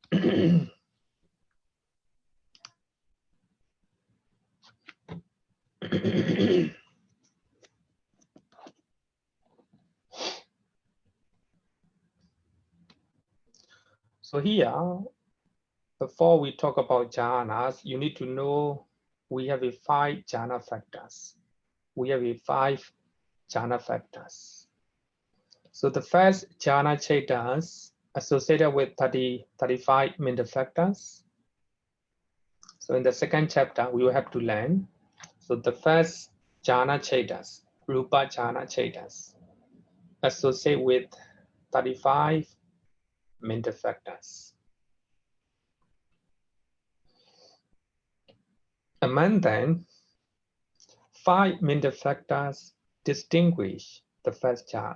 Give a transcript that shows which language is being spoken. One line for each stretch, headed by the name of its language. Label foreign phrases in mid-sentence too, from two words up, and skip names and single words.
English: So here, before we talk about jhanas, you need to know we have 5 jhana factors. We have 5 jhana factors. So the first jhana chaitas associated with 35 mental factors. So in the second chapter, we will have to learn. So the first jhana chaitas, rupa jhana chaitas, associate with 35 mental factors. Among them, 5 mental factors distinguish the first jhana.